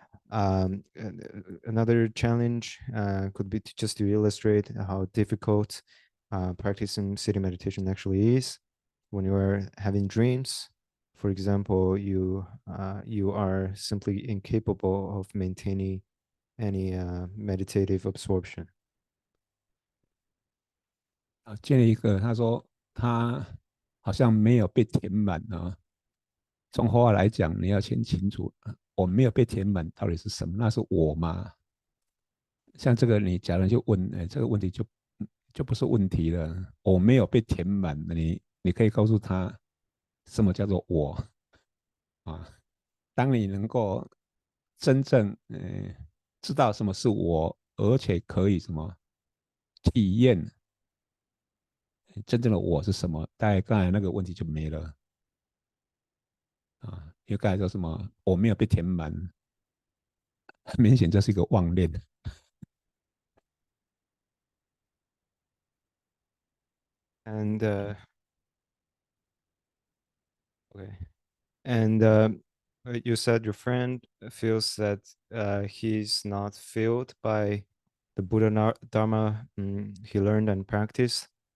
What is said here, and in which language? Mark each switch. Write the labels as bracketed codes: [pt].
[en] Another challenge could be just to illustrate how difficult practicing sitting meditation actually is. When you are having dreams, for example, you are simply incapable of maintaining any meditative absorption. [zh] 建立一个，他说他好像没有被填满啊。从佛法来讲，你要先清楚，我没有被填满到底是什么？那是我吗？像这个，你假如就问，这个问题就不是问题了。我没有被填满，你可以告诉他什么叫做我啊？当你能够真正知道什么是我，而且可以什么体验真正的我是什么，大概刚才那个问题就没了啊。因为刚才说什么我没有被填满，很明显这是一个妄念。 [en] And okay, and you said your friend feels that he's not filled by the Buddha Dharma he learned and practiced.